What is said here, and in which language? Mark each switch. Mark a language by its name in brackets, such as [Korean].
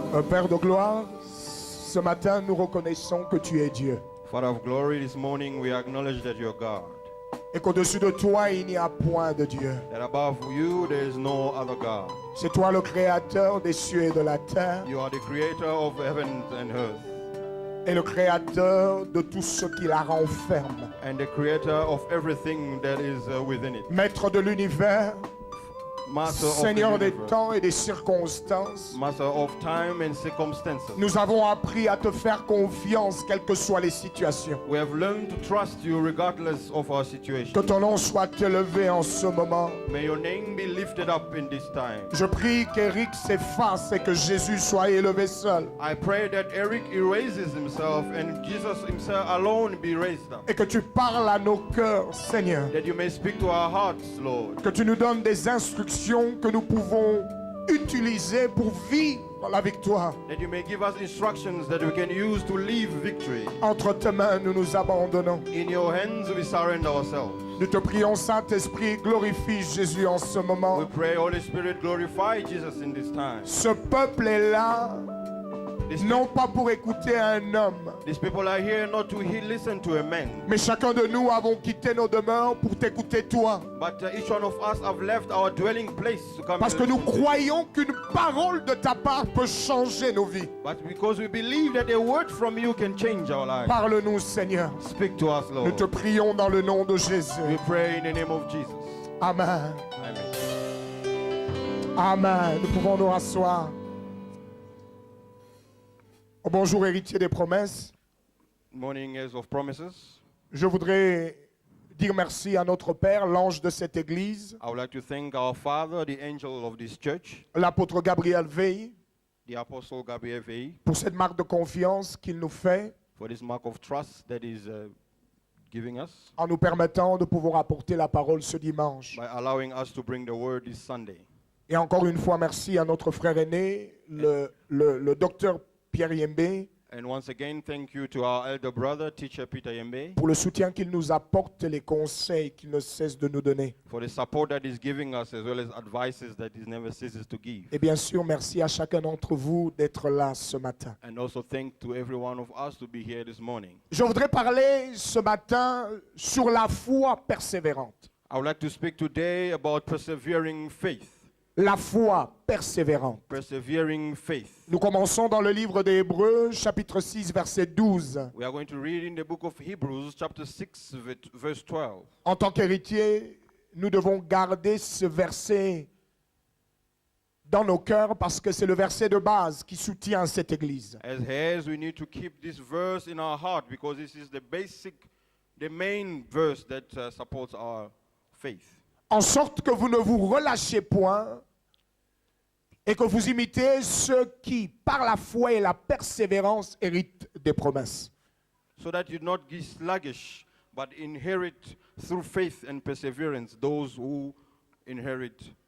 [French] Père de gloire, ce matin nous reconnaissons que tu es Dieu [English] Father of glory, this morning we acknowledge that you're God. [French] et qu'au-dessus de toi il n'y a point de Dieu. [English] That above you there is no other God. [French] C'est toi le créateur des cieux et de la terre [English] You are the creator of heaven and earth [French] et le créateur de tout ce qui la renferme. [English] and the creator of everything that is within it. [French] Maître de l'univers, [English] Master of the [French] Seigneur des [English] universe, [French] temps et des circonstances, [English] Master of time and circumstances. [French] nous avons appris à te faire confiance quelles que soient les situations. [English] We have learned to trust you regardless of our [French] Que [English] situation. [French] ton nom soit élevé en ce moment. [English] May your name be lifted up in this time. [French] Je prie qu'Éric s'efface et que Jésus soit élevé seul. [English] I pray that Eric erases himself and Jesus himself alone be raised up. [French] Et que tu parles à nos cœurs, Seigneur. [English] That you may speak to our hearts, Lord. [French] Que tu nous donnes des instructions que nous pouvons utiliser pour vivre la victoire. [English] That you may give us instructions that we can use to live victory. [French] Entre tes mains, nous nous abandonnons. [English] In your hands we surrender ourselves. [French] Nous te prions, Saint-Esprit, glorifie Jésus en ce moment. [English] We pray, Holy Spirit, glorify Jesus in this time. [French] Ce peuple est là, [English] These, [French] non pas pour écouter un homme, [English] these people are here not to listen to a man, [French] mais chacun de nous avons quitté nos demeures pour t'écouter toi. [English] but each one of us have left our dwelling place to come. [French] Parce [English] and [French] que nous [English] listen to. [French] croyons qu'une parole de ta part peut changer nos vies. [English] But because we believe that a word from you can change our lives. [French] Parle-nous, Seigneur. [English] Speak to us, [French] Nous [English] Lord. [French] te prions dans le nom de Jésus. [English] We pray in the name of Jesus. Amen. Amen. Amen. [French] Nous pouvons nous rasseoir. Oh, bonjour, héritier des promesses. [English] morning is of promises. [French] Je voudrais dire merci à notre Père, l'ange de cette église, [English] I would like to thank our Father, the angel of this church, [French] l'apôtre Gabriel Veil, [English] the Apostle Gabriel Veil, [French] pour cette marque de confiance qu'il nous fait [English] for this mark of trust that is giving us [French] en nous permettant de pouvoir apporter la parole ce dimanche. [English] by allowing us to bring the word this Sunday. [French] Et encore une fois, merci à notre frère aîné, le docteur Pierre Yembe, [English] And once again, thank you to our elder brother, teacher Peter Yembe, [French] pour le soutien qu'il nous apporte et les conseils qu'il ne cesse de nous donner. [English] for the support that he's giving us as well as advices that he never ceases to give. [French] Et bien sûr, merci à chacun d'entre vous d'être là ce matin. [English] And also thank to every one of us to be here this morning. [French] Je voudrais parler ce matin sur la foi persévérante. [English] I would like to speak today about persevering faith. [French] La foi persévérante. [English] Persevering faith. [French] Nous commençons dans le livre des Hébreux, chapitre 6, verset 12. [English] We are going to read in the book of Hebrews, chapter 6, verse 12. [French] En tant qu'héritier, nous devons garder ce verset dans nos cœurs parce que c'est le verset de base qui soutient cette église. [English] As heirs, we need to keep this verse in our heart because this is the main verse that supports our faith. [French] En sorte que vous ne vous relâchez point et que vous imitez ceux qui, par la foi et la persévérance, héritent des promesses. [English] So that you not be sluggish, but inherit through faith and perseverance those who inherit.